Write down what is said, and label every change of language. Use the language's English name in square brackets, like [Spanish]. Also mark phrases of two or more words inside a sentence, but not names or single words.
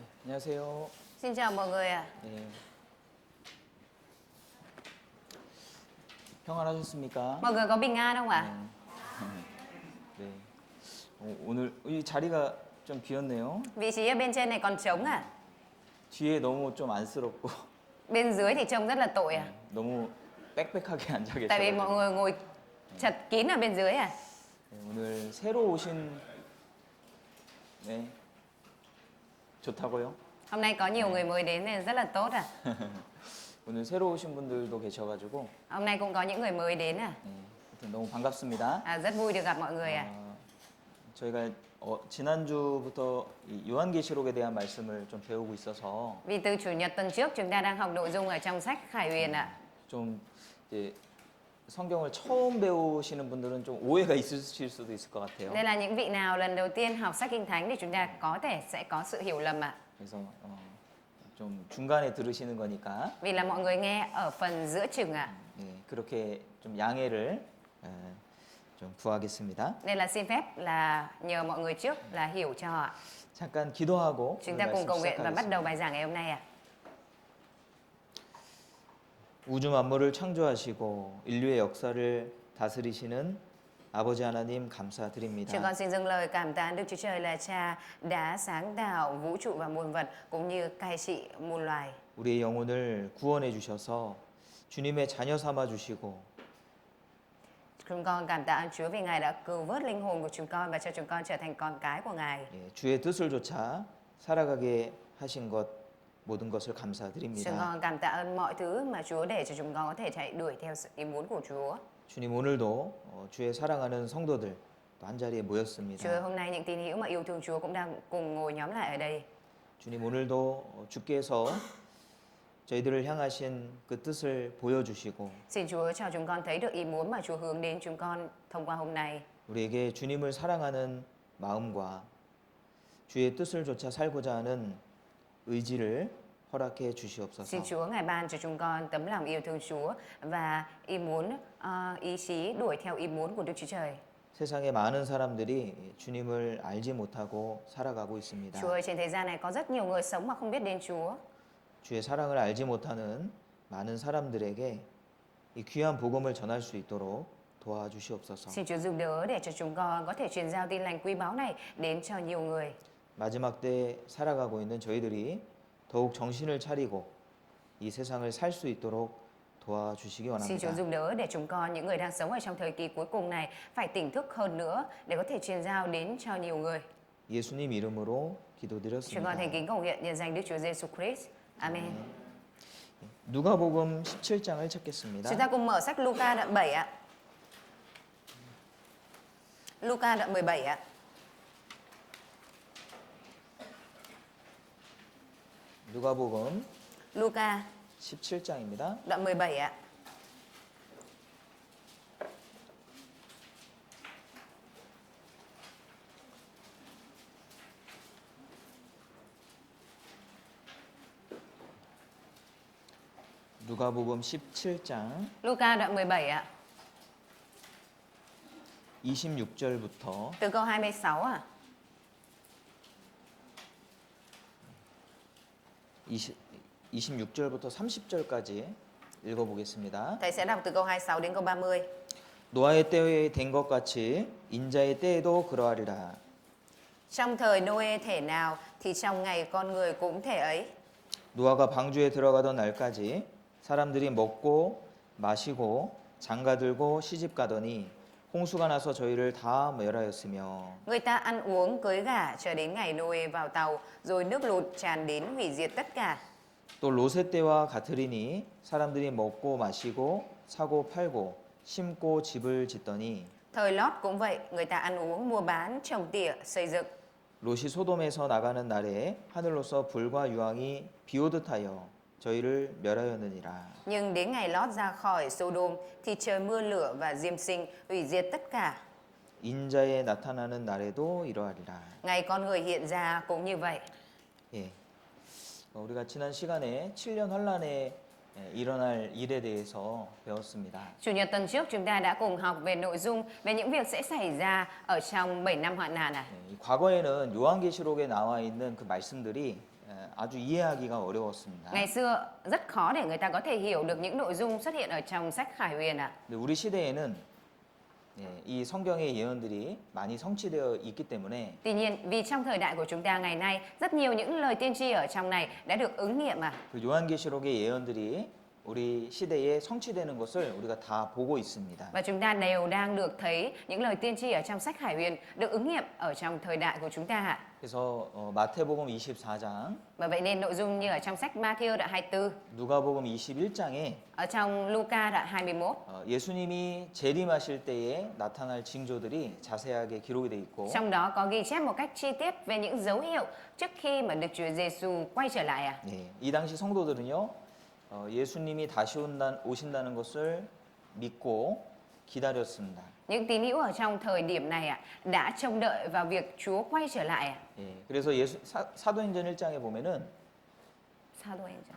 [Korean] 안녕하세요. [Vietnamese] Xin chào mọi người ạ. [Korean] 네. 평안하셨습니까? [Vietnamese] Mọi người có bình an không ạ? [Korean] 네. 오늘 이 자리가 좀 비었네요. [Vietnamese] Vị trí ở bên trên này còn trống à? [Korean] 뒤에 너무 좀 안쓰럽고 [Vietnamese] Bên dưới thì trông rất là tội à? [Korean] 너무 빽빽하게 앉아 [Vietnamese] Tại vì mọi [Korean] 계셔가지고 [Vietnamese] người ngồi chật kín ở bên dưới à? [Korean] 네, 오늘 새로 오신 네 좋다고요? [Vietnamese] Hôm nay có nhiều người mới đến nên rất là tốt à? [Korean] 오늘 새로 오신 분들도 계셔가지고 [Vietnamese] Hôm nay cũng có những người mới đến à? [Korean] 네, 하여튼 너무 반갑습니다. [Vietnamese] Rất vui được gặp mọi người ạ. [Korean] 저희가 지난주부터 이 요한계시록에 대한 말씀을 좀 배우고 있어서 [Vietnamese] Vì từ chủ nhật tuần trước chúng ta đang học nội dung ở trong sách Khải Huyền ạ. [Korean] 좀 이제 성경을 처음 배우시는 분들은 좀 오해가 있으실 수도 있을 것 같아요. [Vietnamese] Nên là những vị nào lần đầu tiên học sách Kinh Thánh thì chúng ta có thể sẽ có sự hiểu lầm ạ. [Korean] 그래서 좀 중간에 들으시는 거니까 [Vietnamese] Vì là mọi người nghe ở phần giữa chừng ạ. [Korean] 예, 그렇게 좀 양해를 좀 구하겠습니다. [Vietnamese] Nên là xin phép là nhờ mọi người trước là hiểu cho ạ. [Korean] 잠깐 기도하고 [Vietnamese] Chúng [Korean] 오늘 [Vietnamese] ta cùng [Korean] 말씀 [Vietnamese] cầu nguyện và bắt đầu [Korean] 시작하겠습니다. [Vietnamese] bài giảng ngày hôm nay ạ. [Korean] 우주 만물을 창조하시고 인류의 역사를 다스리시는 아버지 하나님 [Vietnamese] Chúng [Korean] 감사드립니다. [Vietnamese] con xin dâng lời cảm tạ Đức Chúa Trời là Cha đã sáng tạo vũ trụ và muôn vật cũng như cai trị muôn loài. [Korean] 우리의 영혼을 구원해 주셔서 주님의 자녀 삼아 주시고 [Vietnamese] Chúng con cảm tạ ơn Chúa vì Ngài đã cứu vớt linh hồn của chúng con và cho chúng con trở thành con cái của Ngài. [Korean] 예, 주의 뜻을 좇아 살아가게 하신 것 모든 것을 [Vietnamese] Chúng [Korean] 감사드립니다. [Vietnamese] con cảm tạ ơn mọi thứ mà Chúa để cho chúng con có thể chạy đuổi theo sự ý muốn của Chúa. [Korean] 주님 오늘도 주의 사랑하는 성도들 또 한 자리에 [Vietnamese] Chúa [Korean] 모였습니다. [Vietnamese] hôm nay những tín hữu mà yêu thương Chúa cũng đang cùng ngồi nhóm lại ở đây. [Korean] 주님 오늘도 주께서 저희들을 향하신 그 뜻을 보여주시고 [Vietnamese] Xin Chúa cho chúng con thấy được ý muốn mà Chúa hướng đến chúng con thông qua hôm nay. [Korean] 우리에게 주님을 사랑하는 마음과 주의 뜻을 좇아 살고자 하는 의지를 허락해 주시옵소서. [Vietnamese] Xin Chúa Ngài ban cho chúng con tấm lòng yêu thương Chúa và ý chí đuổi theo ý muốn của Đức Chúa Trời. [Korean] 세상에 많은 사람들이 주님을 알지 못하고 살아가고 있습니다. [Vietnamese] Chúa ơi, trên thế gian này có rất nhiều người sống mà không biết đến Chúa. [Korean] 주의 사랑을 알지 못하는 많은 사람들에게 이 귀한 복음을 전할 수 있도록 도와주시옵소서. [Vietnamese] Xin Chúa giúp đỡ để cho chúng con có thể truyền giao tin lành quý báu này đến cho nhiều người. [Korean] 마지막 때 살아가고 있는 저희들이 더욱 정신을 차리고 이 세상을 살 수 있도록 도와주시기 [Vietnamese] Xin Chúa [Korean] 원합니다. [Vietnamese] giúp đỡ để chúng con, những người đang sống ở trong thời kỳ cuối cùng này, phải tỉnh thức hơn nữa để có thể truyền giao đến cho nhiều người. [Korean] 예수님 이름으로 [Vietnamese] Chúng con [Korean] 기도드렸습니다. [Vietnamese] thành kính cầu nguyện nhân danh Đức Chúa Giêsu Christ. Amen. [Korean] 누가복음 17장을 찾겠습니다. [Vietnamese] Chúng ta cùng mở sách Luca đoạn 7 ạ. Luca đoạn 17 ạ. [Korean] 누가복음 Luca 17장입니다. [Vietnamese] đoạn 17 ạ. [Korean] 누가복음 17장 [Vietnamese] Luca đoạn 17 ạ. [Korean] 26절부터 [Vietnamese] Từ câu 26 ạ. [Korean] 26절부터 30절까지 읽어보겠습니다. [Vietnamese] Thầy sẽ đọc từ câu 26 đến câu 30. [Korean] 노아의 때에 된 것 같이 인자의 때에도 그러하리라. [Vietnamese] Trong thời Noe thể nào thì trong ngày con người cũng thể ấy. [Korean] 노아가 방주에 들어가던 날까지 사람들이 먹고 마시고 장가들고 시집가더니 홍수가 나서 저희를 다 멸하였으며 [Vietnamese] Người ta ăn uống cưới gả cho đến ngày Noe vào tàu, rồi nước lụt tràn đến hủy diệt tất cả. [Korean] 또 롯의 때와 같으리니 사람들이 먹고 마시고 사고 팔고 심고 집을 짓더니 [Vietnamese] Thời Lót cũng vậy, người ta ăn uống, mua bán, trồng tỉa, xây dựng. [Korean] 롯이 소돔에서 나가는 날에 하늘로서 불과 유황이 비오듯 하여 저희를 멸하였느니라. [Vietnamese] Nhưng đến ngày Lót ra khỏi Sodom thì trời mưa lửa và diêm sinh hủy diệt tất cả. [Korean] 인자에 나타나는 날에도 이러하리라. [Vietnamese] Ngày con người hiện ra cũng như vậy. [Korean] 예. 우리가 지난 시간에 7년 환란에 일어날 일에 대해서 배웠습니다. [Vietnamese] Chủ nhật tuần trước chúng ta đã cùng học về nội dung về những việc sẽ xảy ra ở trong 7 năm hoạn nạn này. [Korean] 이 과거에는 요한계시록에 나와 있는 그 말씀들이 아주 이해하기가 어려웠습니다. [Vietnamese] Ngày xưa rất khó để người ta có thể hiểu được những nội dung xuất hiện ở trong sách Khải Huyền ạ. [Korean] 근데 우리 시대에는 이 성경의 예언들이 많이 성취되어 있기 때문에 [Vietnamese] Tuy nhiên, vì trong thời đại của chúng ta ngày nay, rất nhiều những lời tiên tri ở trong này đã được ứng nghiệm à. [Korean] 그 요한계시록의 예언들이 우리 시대에 성취되는 것을 우리가 다 보고 있습니다. [Vietnamese] Và chúng ta đều đang được thấy những lời tiên tri ở trong sách Khải Huyền được ứng nghiệm ở trong thời đại của chúng ta ạ. [Korean] 그래서 마태복음 24장, [Vietnamese] Và vậy nên nội dung như ở trong sách Matthew đoạn 24, [Korean] 누가복음 21장에 [Vietnamese] ở trong Luca đoạn 21, [Korean] 예수님이 재림하실 때에 나타날 징조들이 자세하게 기록이 돼 있고 [Vietnamese] trong đó có ghi chép một cách chi tiết về những dấu hiệu trước khi mà Đức Chúa Giêsu quay trở lại ạ. [Korean] 이 당시 성도들은요 예수님이 다시 오신다는 것을 믿고 기다렸습니다. [Vietnamese] Những tín hữu ở trong thời điểm này ạ đã trông đợi vào việc Chúa quay trở lại ạ. [Korean] 그래서 사도행전 1장에 보면은 [Vietnamese] Sao thôi anh?